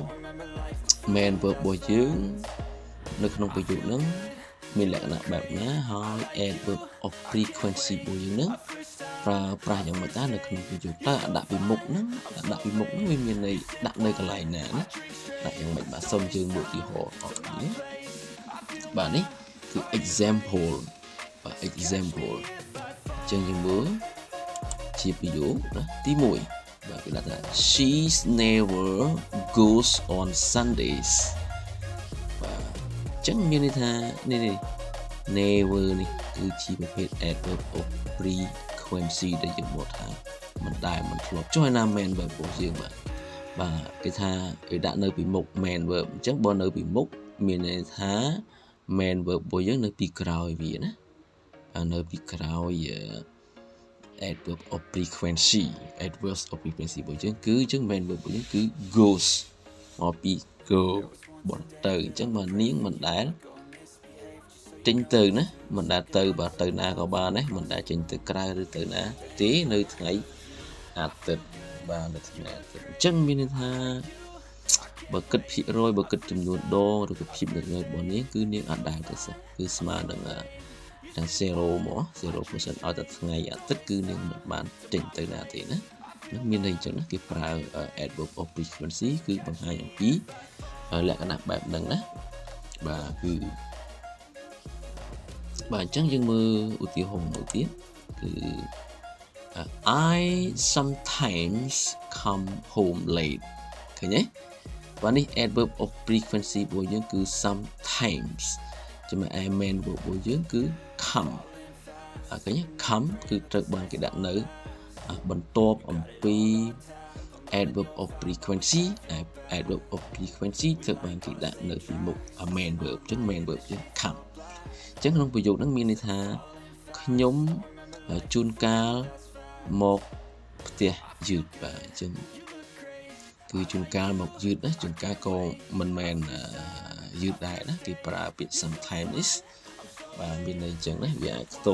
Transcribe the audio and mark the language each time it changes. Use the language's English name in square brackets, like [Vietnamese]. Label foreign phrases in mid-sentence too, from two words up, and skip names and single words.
[English] main verb [Khmer] របស់យើងនៅក្នុងប្រយោគហ្នឹងមានលក្ខណៈបែបណាហើយ [English] adverb of frequency [Khmer] របស់យើង ហ្នឹងប្រើប្រាស់យ៉ាងម៉េចដែរនៅក្នុងប្រយោគតើដាក់ពីមុខហ្នឹងវាមានន័យដាក់នៅកន្លែងណាណាដាក់យ៉ាងម៉េចបាទសូមយើងមើលឧទាហរណ៍អរគ្នាបាទនេះគឺ example បាទ example ចឹងយើងមើលជាប្រយោគណាទី1បាទគេដាក់ថា [English] she never goes on Sundays [Khmer] បាទចឹងមានន័យថានេះ never នេះគឺជាប្រភេទ [English] adverb of frequency [Khmer] ដែលយើងមកថាមិនដែលមិនធ្លាប់ចុះឯណា [English] main verb [Khmer] របស់យើងបាទគេថាគេដាក់នៅពីមុខ [English] main verb [Khmer] អញ្ចឹងបើនៅពីមុខមានន័យថា [English] main verb [Khmer] របស់យើងនៅពីក្រោយវាណានៅពីក្រោយ [English] adverb of frequency adverbs of frequency [Khmer] របស់យើងគឺអញ្ចឹង [English] main verb [Khmer] របស់យើងគឺ goes មកពី go បត់ទៅអញ្ចឹងបើនាងមិនដែលចេញទៅណាមិនដែលទៅ បើទៅណាក៏បានដែរមិនដែលចេញទៅក្រៅឬទៅណាទេនៅថ្ងៃអាទិត្យបាទនៅថ្ងៃអាទិត្យអ ញ្ចឹងមានន័យថាបើគិតភាគរយបើគិតចំនួនដងឬក៏ភាពញឹកញយរបស់នាងគឺនាងអត់ដែលទៅសោះគឺស្មើនឹងទាំង0មក 0% ឲ្យតែថ្ងៃអាទិត្យគឺនាងមិនបានចេញទៅណាទេណានឹងមានន័យអញ្ចឹងណាគេប្រើ [English] adverb of frequency [Khmer] គឺបង្ហាញអំពីលក្ខណៈបែបហ្នឹងណាបាទគឺបាទអញ្ចឹងយើងមើលឧទាហរណ៍មួយទៀតគឺ [English] I sometimes come home late [Khmer] ឃើញទេបាទនេះ [English] adverb of frequency [Khmer] របស់យើងគឺ sometimes ចំណែកឯ [English] main verb [Khmer] របស់យើងគឺ come ឃើញទេ come គឺត្រូវបានគេដាក់នៅបន្ទាប់អំពី [English] adverb of frequency adverb of frequency [Khmer] ត្រូវបានគេដាក់នៅពីមុខ [English] main verb [Khmer] អញ្ចឹង [English] main verb [Khmer] យើង come អញ្ចឹងក្នុងប្រយោគហ្នឹងមានន័យថាខ្ញុំ ជួនកាលមកផ្ទះយឺតបាទអញ្ចឹងគឺជួនកាលមកយឺតណាជួនកាលក៏មិនមែនយឺតដែរណាគេប្រើពាក្យ sometimes បាទមានន័យអញ្ចឹងណាវាខ្ទ